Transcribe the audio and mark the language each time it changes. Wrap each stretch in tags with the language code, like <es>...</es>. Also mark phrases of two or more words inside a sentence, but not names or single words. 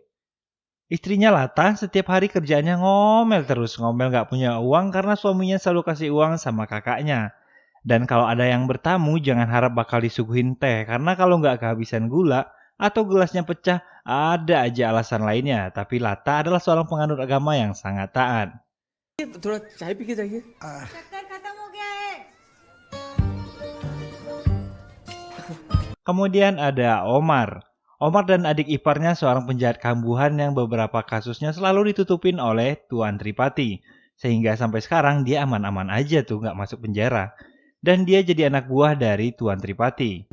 <id>Istrinya Lata setiap hari kerjaannya ngomel terus, ngomel gak punya uang karena suaminya selalu kasih uang sama kakaknya. Dan kalau ada yang bertamu jangan harap bakal disuguhin teh karena kalau nggak kehabisan gula atau gelasnya pecah ada aja alasan lainnya. Tapi Lata adalah seorang penganut agama yang sangat taat.</id> <hi>थोड़ा चाय पी के जाइए। शक्कर खत्म हो गया है।</hi> <id>Kemudian ada Omar. Omar dan adik iparnya seorang penjahat kambuhan yang beberapa kasusnya selalu ditutupin oleh Tuan Tripati. Sehingga sampai sekarang dia aman-aman aja tuh nggak masuk penjara. Dan dia jadi anak buah dari Tuan Tripati.</id>